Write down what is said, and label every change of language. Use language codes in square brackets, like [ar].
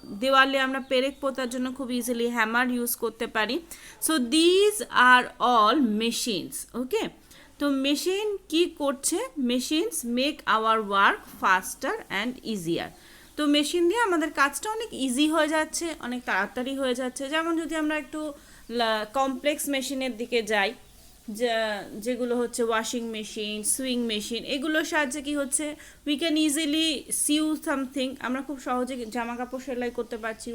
[bn] দেওয়ালে আমরা পেরেক পোঁতার জন্য খুব ইজিলি হ্যামার ইউজ করতে পারি। [en] So these are all machines. Okay, [bn] তো মেশিন কি করছে? [en] Machines make our work faster and easier. [bn] তো মেশিন দিয়ে আমাদের কাজটা অনেক ইজি হয়ে যাচ্ছে, অনেক তাড়াতাড়ি হয়ে যাচ্ছে। যেমন যদি আমরা একটু কমপ্লেক্স মেশিনের দিকে যাই, যেগুলো হচ্ছে ওয়াশিং মেশিন, সুইং মেশিন, এগুলোর সাহায্যে কি হচ্ছে, [en] we can easily sew something, [bn] আমরা খুব সহজে জামা কাপড় সেলাই করতে পারছি।